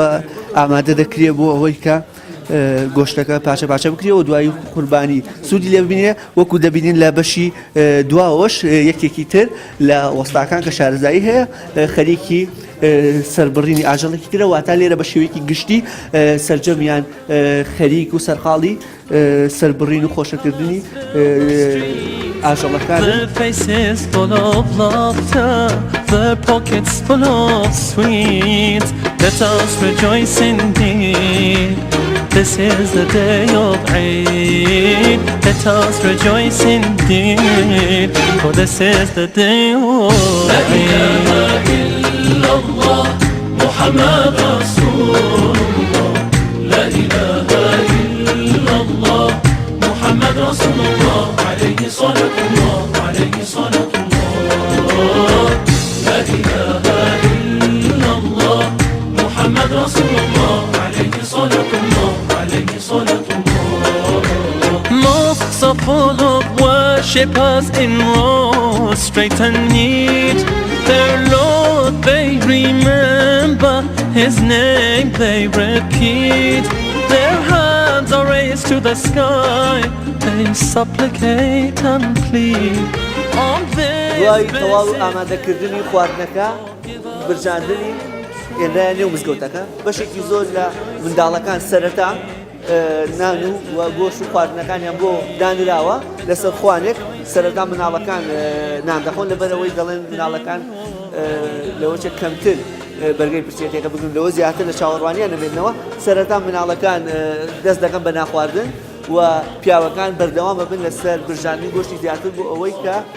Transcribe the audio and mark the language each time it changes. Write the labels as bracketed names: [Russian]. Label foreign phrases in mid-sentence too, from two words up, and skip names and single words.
[Central Kurdish] ئامادە دەکرێت بۆ ئەوەی کە گۆشتەکە پاچە بکرێت و دوای قوربانی سوودی لێ ببینێ وەکو دەبینین لە بەشی دواوەش یەکێکی تر لە وەستاکان کە شارەزایی هەیە خەریکی سەربڕینی ئاژەڵێکی ترە واتە لێرە بە شێوەیەکی گشتی سەرجەمیان خەریک و سەرقاڵی سەربڕین و خۆشەکردنی ئاژەڵەکان. [English] Their faces full of laughter, their pockets full of sweets. Let us rejoice indeed. This is the day of Eid. Let us rejoice indeed, for this is the day of Eid. [Arabic] الله محمد رسول الله لا إله إلا الله محمد رسول الله عليه صلاة الله عليه صلاة الله لا إله إلا الله محمد رسول الله عليه صلاة الله عليه صلاة الله. [English] Mosques are full of worshippers in rows straight and neat. Their Lord they remember, His name they repeat. Their hands are raised to the sky, they supplicate and plead. On [Central Kurdish] دوای تەواو ئامادەکردنی خواردنەکە برژاندنی ئێرە نێو مزگەوتەکە بەشێکی زۆر لە منداڵەکان سەرەتا نان و گۆشت و خواردنەکانیان بۆ دانراوە لەسەر خوانێک سەرەتا مناڵەکان نان دەخۆن لەبەرەوەی دەڵێن مناڵەکان لەوەچە کەمتر بەرگەی پرسیەتێکە بگرن لەوە زیاتر لە چاوەڕوانیان نەبێنەوە سەرەتا مناڵەکان دەست دەکەن بە ناخواردن و پیاوەکان بەردەوام ببن لەسەر برژاندنی گۆشتی زیاتر بۆ ئەوەی کە